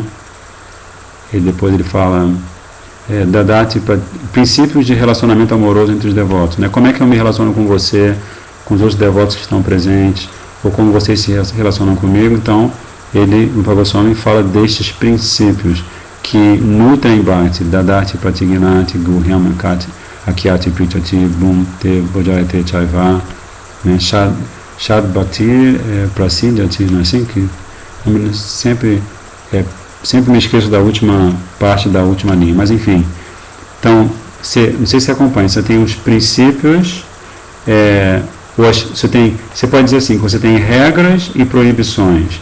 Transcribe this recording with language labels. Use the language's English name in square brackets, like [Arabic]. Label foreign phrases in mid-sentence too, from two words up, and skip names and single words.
[Portuguese] E depois ele fala Dadati, princípios de relacionamento amoroso entre os devotos, né? Como é que eu me relaciono com você, com os outros devotos que estão presentes, ou como vocês se relacionam comigo. Então, o Rupa Goswami fala destes princípios que nutrem Bhakti, [Sanskrit] ददाति प्रतिगृह्णाति गुह्यम् आख्याति पृच्छति भुङ्क्ते भोजयते चैव, [Portuguese] né? [Sanskrit] षड् भक्ति प्रसिद्ध्यति, [Portuguese] não é assim que sempre me esqueço da última parte da última linha, mas enfim. Então, não sei se você acompanha, você tem os princípios, você pode dizer assim, que você tem regras e proibições.